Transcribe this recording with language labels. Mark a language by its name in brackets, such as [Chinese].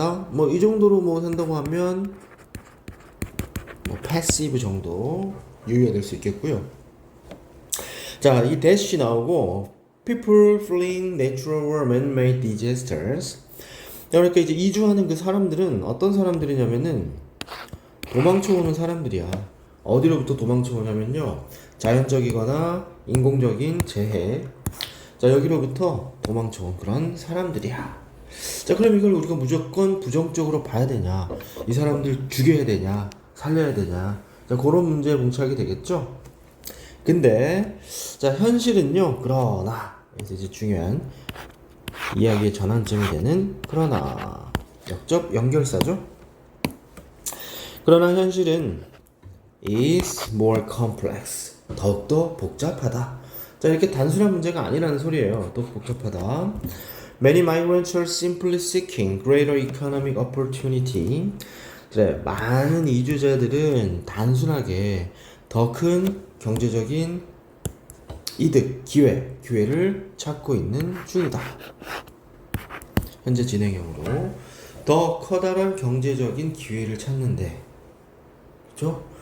[Korean] 뭐 이 정도로 뭐 산다고 하면 뭐 패시브 정도 유효될 수 있겠고요. 자, 이 dash 나오고 [English] people fleeing natural or man-made disasters. [Korean] 그러니까 이제 이주하는 그 사람들은 어떤 사람들이냐면은 도망쳐오는 사람들이야. 어디로부터 도망쳐오냐면요, 자연적이거나 인공적인 재해, 자, 여기로부터 도망쳐온 그런 사람들이야. 자, 그럼 이걸 우리가 무조건 부정적으로 봐야 되냐, 이 사람들 죽여야 되냐, 살려야 되냐, 자, 그런 문제에 봉착하게 되겠죠. 근데 자, 현실은요, 그러나 이제 중요한 이야기의 전환점이 되는 그러나, 역접 연결사죠. 그러나 현실은 [English] is more complex. [Korean] 더욱더 복잡하다. 자, 이렇게 단순한 문제가 아니라는 소리예요. 더 복잡하다. [English] Many migrants are simply seeking greater economic opportunity. [Korean] 그래, 많은 이주자들은 단순하게 더 큰 경제적인 이득, 기회를 찾고 있는 중이다. 현재 진행형으로 더 커다란 경제적인 기회를 찾는데, 그렇죠?